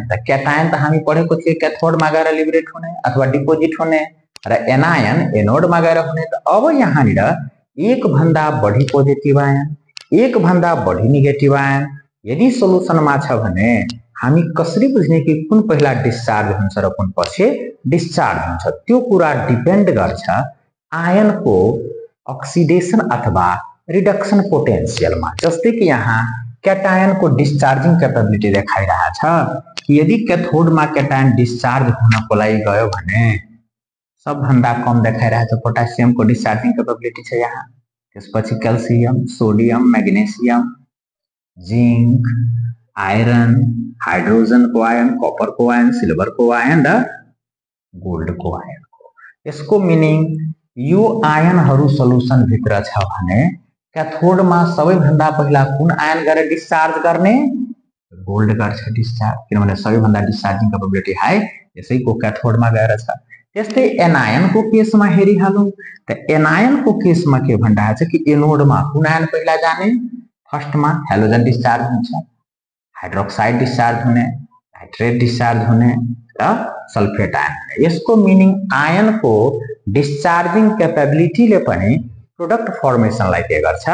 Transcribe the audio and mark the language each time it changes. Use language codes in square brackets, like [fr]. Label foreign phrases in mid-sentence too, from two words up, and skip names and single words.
[ne] त क्याटायन त हामी पढेको थिए क्याथोडमा गएर लिबरेट हुने अथवा डिपोजिट हुने र एनायन एनोडमा गएर हुने। त अब यहाँनिर एक भन्दा बढी [en] positive ion, [ne] एक भन्दा बढी [en] negative ion [ne] यदि सोल्युसनमा छ भने हामी कसरी बुझ्ने कि कुन पहिला डिस्चार्ज हुन्छ र कुन पछि डिस्चार्ज हुन्छ? त्यो कुरा डिपेन्ड गर्छ आयन को ऑक्सीडेशन अथवा [en] reduction potential [ne] में, जस्ते कि यहाँ कैटायन को [en] discharging capability [ne] देखाइरहेको छ कि यदि कैथोड में [en] cation discharge [ne] हुनको लागि गयो भने सबभन्दा कम देखाइरहेको छ पोटेशियम को [en] discharging capability [ne] छ यहाँ। त्यसपछि क्याल्सियम, सोडियम, मैग्नेशियम, जिंक, आयरन, हाइड्रोजन को आयन, कॉपर को आयन, सिल्वर को आयन र गोल्ड को आयन को। यसको मिनिङ यो आयनहरु सल्युसन भित्र छ भने कैथोड में सबैभन्दा पहिला कुन आयन गरेर डिस्चार्ज गर्ने? गोल्ड गर्छ डिस्चार्ज, किनभने सबैभन्दा [en] discharging capability high [ne] यसैको कैथोड में गएर छ। त्यस्तै एनायन को केस में हेरिहालौं त एनायन को केस में के भनिरहेको छ कि एनोड में कुन आयन पहिला जाने? फर्स्ट में [en] halogen discharge [ne] हुन्छ, [en] hydroxide discharge [ne] हुने, [en] nitrate discharge [ne] हुने र [en] sulphate ion [ne] हुने। यसको मिनिङ आयन को [en] discharging capability [ne] पनि [en] product formation [ne] के गर्छ?